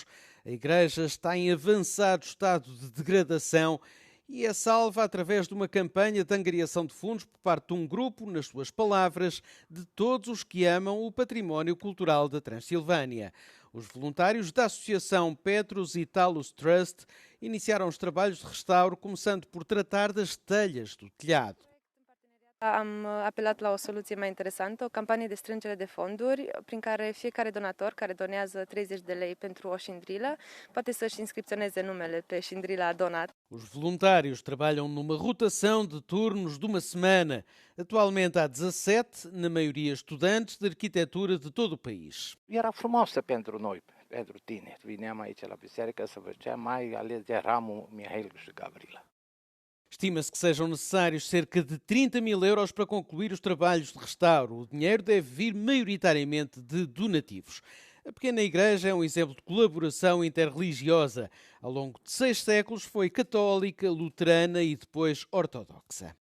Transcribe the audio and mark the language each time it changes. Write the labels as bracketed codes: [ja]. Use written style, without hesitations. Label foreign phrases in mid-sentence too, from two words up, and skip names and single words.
[pt] A igreja está em avançado estado de degradação e é salva através de uma campanha de angariação de fundos por parte de um grupo, nas suas palavras, de todos os que amam o património cultural da Transilvânia. Os voluntários da Associação Petrus Italus Trust iniciaram os trabalhos de restauro, começando por tratar das telhas do telhado. [ro] Am apelat la o soluție mai interesantă, o campanie de strângere de fonduri, prin care fiecare donator care donează 30 de lei pentru o șindrilă poate să-și inscripționeze numele pe șindrila donat. [pt] Os voluntários trabalham numa rotação de turnos de uma semana. Atualmente há 17, na maioria estudantes de arquitetura de todo o país. [ro] Era frumoasă pentru noi, pentru tineri. Vineam aici la biserică să văceam, mai ales de Ramu, Mihail și Gabriela. [pt] Estima-se que sejam necessários cerca de 30.000 euros para concluir os trabalhos de restauro. O dinheiro deve vir maioritariamente de donativos. A pequena igreja é um exemplo de colaboração interreligiosa. Ao longo de 6 séculos foi católica, luterana e depois ortodoxa.